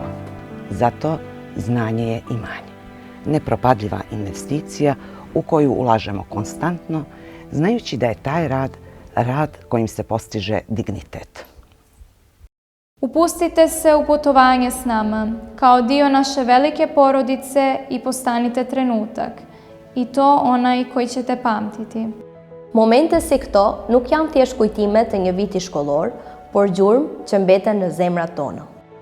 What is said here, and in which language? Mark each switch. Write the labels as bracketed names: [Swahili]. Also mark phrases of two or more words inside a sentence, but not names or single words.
[Serbian] Zato znanje je imanje, nepropadljiva investicija u koju ulažemo konstantno, znajući da je taj rad kojim se postiže dignitet. Upustite se u putovanje s nama, kao dio naše velike porodice i postanite trenutak. I to onaj koji ćete pamtiti. [Albanian] Momente si këto nuk janë thjesht kujtime të një viti shkollor, por gjurmë që mbeten në zemrat tona.